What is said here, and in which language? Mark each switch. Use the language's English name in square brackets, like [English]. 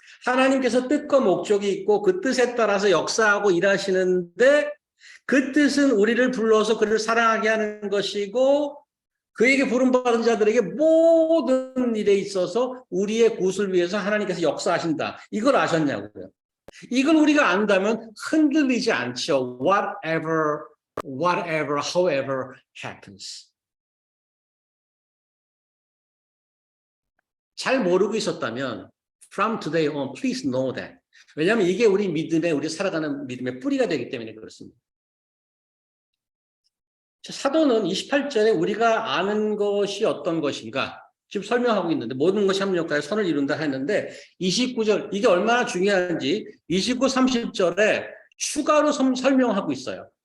[Korean] 하나님께서 뜻과 목적이 있고 그 뜻에 따라서 역사하고 일하시는데 그 뜻은 우리를 불러서 그를 사랑하게 하는 것이고 그에게 부름받은 자들에게 모든 일에 있어서 우리의 굿을 위해서 하나님께서 역사하신다. 이걸 아셨냐고요. 이걸 우리가 안다면 흔들리지 않죠. [English] Whatever, however happens. [Korean] 잘 모르고 있었다면 [English] from today on, please know that. [Korean] 왜냐하면 이게 우리 믿음의 우리 살아가는 믿음의 뿌리가 되기 때문에 그렇습니다. 사도는 28절에 우리가 아는 것이 어떤 것인가 지금 설명하고 있는데 모든 것이 합력하여 선을 이룬다 했는데 29절 이게 얼마나 중요한지 29, 30절에 추가로 설명하고 있어요.